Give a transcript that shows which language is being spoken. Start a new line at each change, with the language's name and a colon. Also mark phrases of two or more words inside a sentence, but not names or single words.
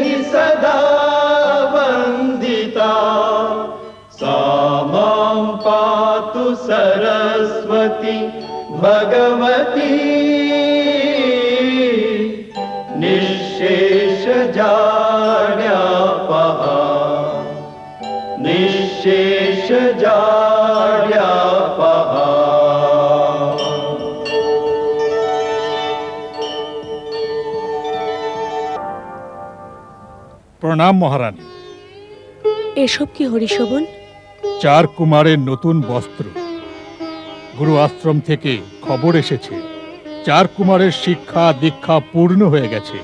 Sanskrit: सदा वन्दिता सा मां पातु सरस्वती भगवती निःशेषजाड्यापहा निःशेषजाड्यापहा।
Bangla: প্রণাম মহারানী। এসব কি হরিশোভন? চার কুমারের নতুন বস্ত্র। গুরু আশ্রম থেকে খবর এসেছে চার কুমারের শিক্ষা দীক্ষা পূর্ণ হয়ে গেছে।